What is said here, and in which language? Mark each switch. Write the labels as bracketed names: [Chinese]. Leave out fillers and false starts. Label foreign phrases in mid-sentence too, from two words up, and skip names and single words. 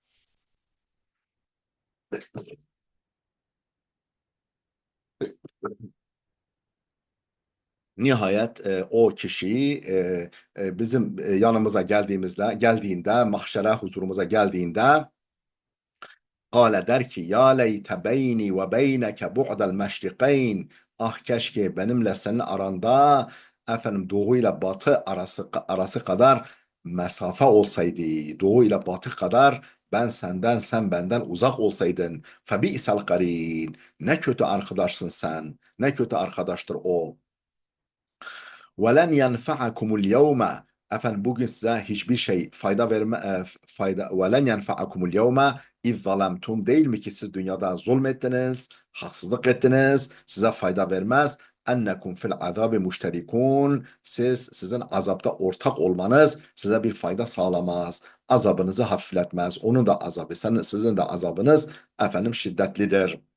[Turkish] nihayet o kişi bizim yanımıza geldiğinde, mahşere huzurumuza geldiğinde, Kale, der ki, [Arabic] يا ليت بيني وبينك بعد المشرقين, [Turkish] ah keşke benimle senin aranda efendim doğu ile batı arası kadar mesafe olsaydı. Doğu ile batı kadar ben senden, sen benden uzak olsaydın. [Arabic] فبئس القرين, [Turkish] ne kötü arkadaşsın sen, ne kötü arkadaştır o. [Arabic] وَلَنْ يَنْفَعَكُمُ الْيَوْمَ, [Turkish] efendim bugün size hiçbir şey fayda [Arabic] وَلَنْ يَنْفَعَكُمُ الْيَوْمَ اِذْ ظَلَمْتُمْ, [Turkish] değil mi ki siz dünyada zulmettiniz, haksızlık ettiniz, size fayda vermez. [Arabic] أنكم في العذاب مشتركون, [Turkish] sizin azapta ortak olmanız size bir fayda sağlamaz. Azabınızı hafifletmez. Onun da azabı, sizin de azabınız efendim şiddetlidir.